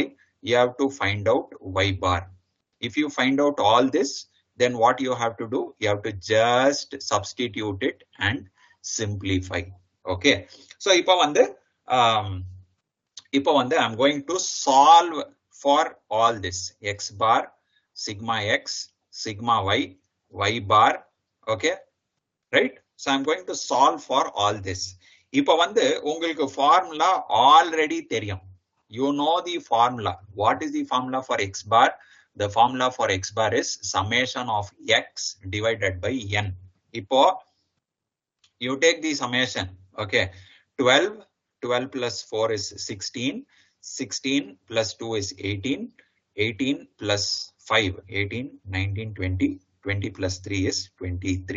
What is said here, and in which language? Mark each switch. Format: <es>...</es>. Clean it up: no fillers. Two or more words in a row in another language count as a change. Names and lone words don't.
<en>You have to find out y bar. If you find out all this, then what you have to do? You have to just substitute it and simplify. Okay. So</en> <ta>இப்போ வந்து</ta> <en>I'm going to solve for all this. X bar, sigma x, sigma y, y bar. Okay. Right? So I'm going to solve for all this.</en> <ta>இப்போ வந்து உங்களுக்கு</ta> <en>formula already</en> <ta>தெரியும்.</ta> <en>You know the formula. What is the formula for x bar? The formula for x bar is summation of x divided by n. இப்போ you take the summation. Okay, 12 plus 4 is 16, 16 plus 2 is 18, 18 plus 5, 18, 19, 20, 20 plus 3 is 23.</en>